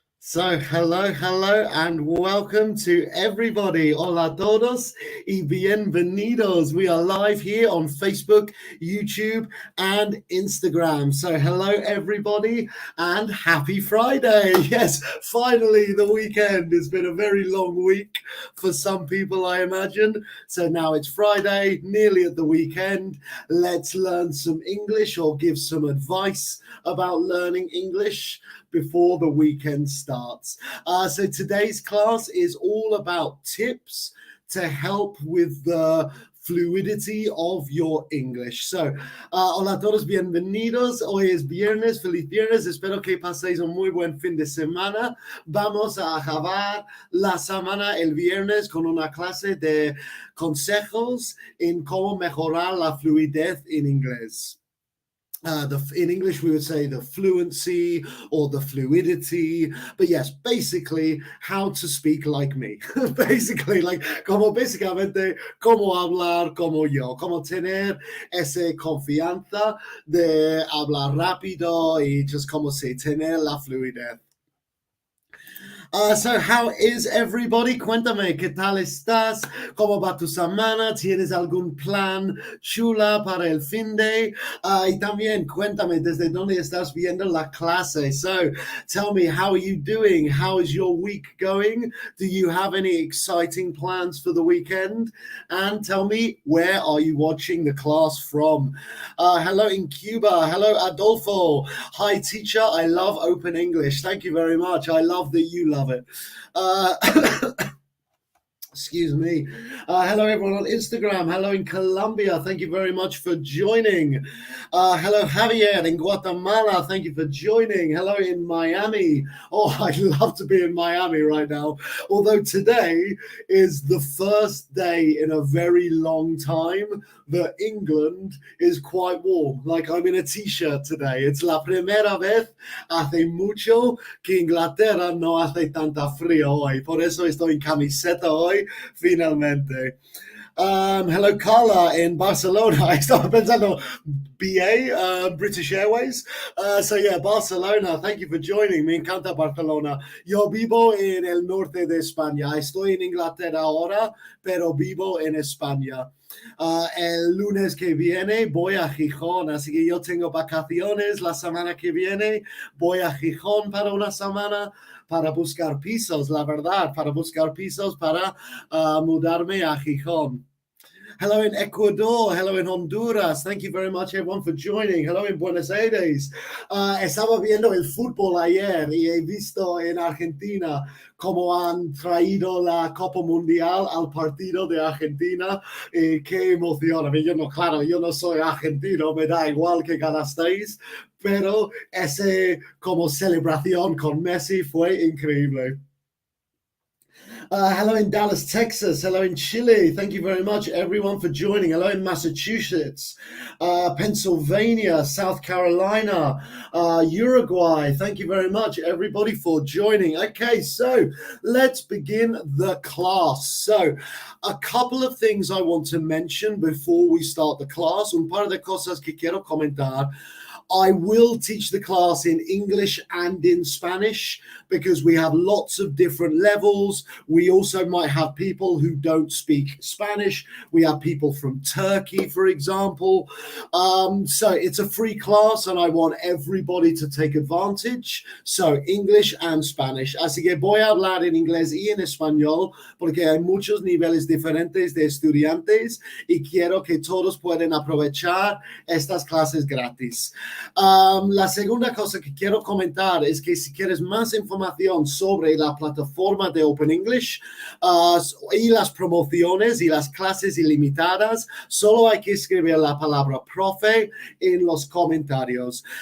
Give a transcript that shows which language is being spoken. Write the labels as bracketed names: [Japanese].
[English] So, hello, and welcome to everybody. [Spanish] Hola a todos y bienvenidos. [English] We are live here on Facebook, YouTube, and Instagram. So, hello, everybody, and happy Friday. Yes, finally, the weekend. It's been a very long week for some people, I imagine. So, now it's Friday, nearly at the weekend. Let's learn some English or give some advice about learning English before the weekend starts. So today's class is all about tips to help with the fluidity of your English. [Spanish] So, hola a todos, bienvenidos. Hoy es viernes, feliz viernes. Espero que paséis un muy buen fin de semana. Vamos a acabar la semana el viernes con una clase de consejos en cómo mejorar la fluidez en inglés. [English] In English, we would say the fluency or the fluidity. But yes, basically, how to speak like me. Basically, [Spanish] básicamente, cómo hablar como yo. Cómo tener esa confianza de hablar rápido y just como si tener la fluidez. [English] So how is everybody? [Spanish] Cuéntame, ¿qué tal estás? ¿Cómo va tu semana? ¿Tienes algún plan chula para el fin de? Y también cuéntame desde dónde estás viendo la clase. [English] So tell me, how are you doing? How is your week going? Do you have any exciting plans for the weekend? And tell me, where are you watching the class from? Hello in Cuba. Hello, Adolfo. Hi, teacher. I love Open English. Thank you very much. I love that you love it. Excuse me. Hello, everyone on Instagram. Hello in Colombia. Thank you very much for joining. Hello, Javier in Guatemala. Thank you for joining. Hello in Miami. Oh, I'd love to be in Miami right now. Although today is the first day in a very long time that England is quite warm. Like, I'm in a t-shirt today. It's [Spanish] la primera vez hace mucho que Inglaterra no hace tanta frío hoy. Por eso estoy en camiseta hoy, finalmente. [English] Hello, Carla in Barcelona. I [Spanish] estaba pensando [English] BA, British Airways. So yeah, Barcelona, thank you for joining. [Spanish] Me encanta Barcelona. Yo vivo en el norte de España. Estoy en Inglaterra ahora, pero vivo en España. El lunes que viene voy a Gijón, así que yo tengo vacaciones la semana que viene. Voy a Gijón para una semana para buscar pisos, la verdad, para buscar pisos para mudarme a Gijón. [English] Hello in Ecuador. Hello in Honduras. Thank you very much, everyone, for joining. Hello in Buenos Aires. [Spanish] Estaba viendo el fútbol ayer y he visto en Argentina cómo han traído la Copa Mundial al partido de Argentina. Qué emoción. A mí, yo no soy argentino, me da igual que ganasteis, pero esa como celebración con Messi fue increíble. [English] Hello in Dallas, Texas. Hello in Chile. Thank you very much, everyone, for joining. Hello in Massachusetts, Pennsylvania, South Carolina, Uruguay. Thank you very much, everybody, for joining. Okay, so let's begin the class. So a couple of things I want to mention before we start the class. [Spanish] Un par de cosas que quiero comentar. [English] I will teach the class in English and in Spanish because we have lots of different levels. We also might have people who don't speak Spanish. We have people from Turkey, for example. So it's a free class and I want everybody to take advantage. So English and Spanish. [Spanish] Así que voy a hablar en inglés y en español porque hay muchos niveles diferentes de estudiantes y quiero que todos puedan aprovechar estas clases gratis. La segunda cosa que quiero comentar es que si quieres más información sobre la plataforma de Open English y las promociones y las clases ilimitadas, solo hay que escribir la palabra profe en los comentarios.